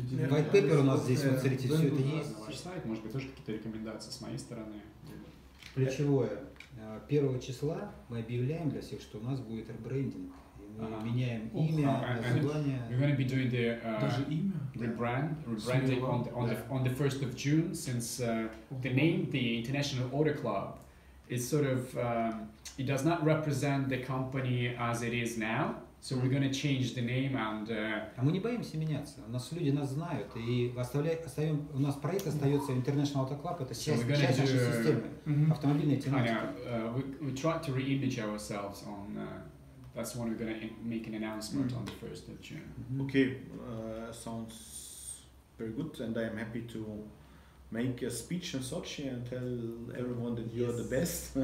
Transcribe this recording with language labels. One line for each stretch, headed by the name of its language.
Russian: White paper у нас здесь, вот смотрите, все это есть. Ваш сайт, может быть, тоже какие-то рекомендации с моей стороны? Ключевое. 1 числа мы объявляем для всех, что у нас будет ребрендинг. Мы меняем имя, название.
English: We're going to be doing the rebranding on the 1st of June, since the name, the International Order Club, is sort of it does not represent the company as it is now. So we're going to change the name and.
Russian: А мы не боимся меняться. У нас люди нас знают, и у нас проект остается International Order Club, это часть нашей системы, автомобильной тематики.
English: We try to re-image ourselves on. That's when we're going to make an announcement on the 1st of June. Okay, sounds very good, and I am happy to make a speech in Sochi and tell everyone that you are the best.